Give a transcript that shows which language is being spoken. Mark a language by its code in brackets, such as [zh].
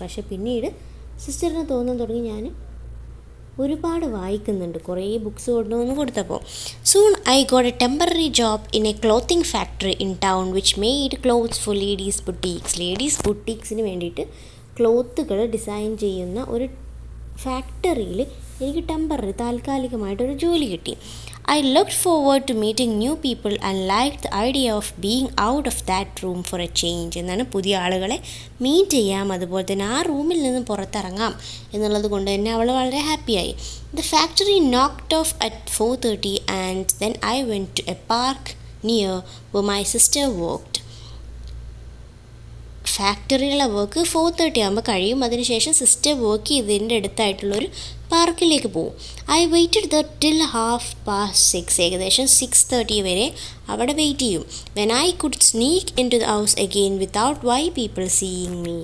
[ml] പക്ഷേ പിന്നീട് സിസ്റ്ററിന് തോന്നാൻ തുടങ്ങി ഞാൻ ഒരുപാട് വായിക്കുന്നുണ്ട്, കുറേ ബുക്സ് കൊണ്ടുവന്ന് കൊടുത്തപ്പോൾ. [en] Soon I got a temporary job in a clothing factory in town which made clothes for ladies boutiques. [ml] Ladies ബുട്ടീക്സിന് വേണ്ടിയിട്ട് ക്ലോത്തുകൾ ഡിസൈൻ ചെയ്യുന്ന ഒരു ഫാക്ടറിയിൽ എനിക്ക് താൽക്കാലികമായിട്ടൊരു ജോലി കിട്ടി. [en] I looked forward to meeting new people and liked the idea of being out of that room for a change. [ml] എന്നാണ് പുതിയ ആളുകളെ മീറ്റ് ചെയ്യാം, അതുപോലെ തന്നെ ആ റൂമിൽ നിന്ന് പുറത്തിറങ്ങാം എന്നുള്ളത് കൊണ്ട് തന്നെ അവൾ വളരെ ഹാപ്പിയായി. [en] The factory knocked off at 4:30 and then I went to a park near where my sister worked. [ml] ഫാക്ടറിയിലുള്ള work 4:30 ആകുമ്പോൾ കഴിയും. അതിനുശേഷം സിസ്റ്റർ വർക്ക് ചെയ്തതിൻ്റെ അടുത്തായിട്ടുള്ളൊരു പാർക്കിലേക്ക് പോകും. [en] I waited the till 6:30, [ml] ഏകദേശം 6:30 വരെ അവിടെ വെയിറ്റ് ചെയ്യും. [en] When I could sneak in to the house again without white people seeing me.